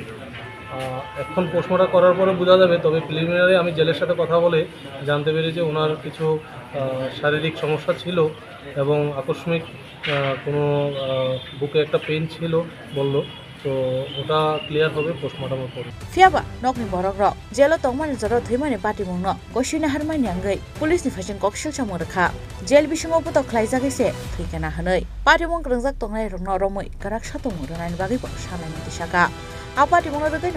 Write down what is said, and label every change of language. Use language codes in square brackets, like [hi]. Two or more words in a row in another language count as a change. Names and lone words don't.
[bn] এখন পোস্টমর্টম করার পরে বোঝা যাবে, তবে প্রিলিমিনারি আমি জেলের সাথে কথা বলে জানতে পেরেছি ওনার কিছু শারীরিক সমস্যা ছিল এবং আকস্মিক কোনো বুকে একটা পেন ছিল বললো, তো ওটা ক্লিয়ার হবে পোস্টমর্টমের পরে। [brx] फियाबा नकनि बरक जेल तंगमानि जरो थैमानि पार्टी मंगनो गसिना हारमानि आंगै पुलिसनि फाइसिन कक्सिल सामरखा जेल बिसिङाव पत खलाइजागैसे थैखाना हनै पार्टी मंग रंजाक तंगनाय रंनो रमै गराक सातम रनानि बागै सालायनि दिसाका आ पार्टी मंगनो रदैनो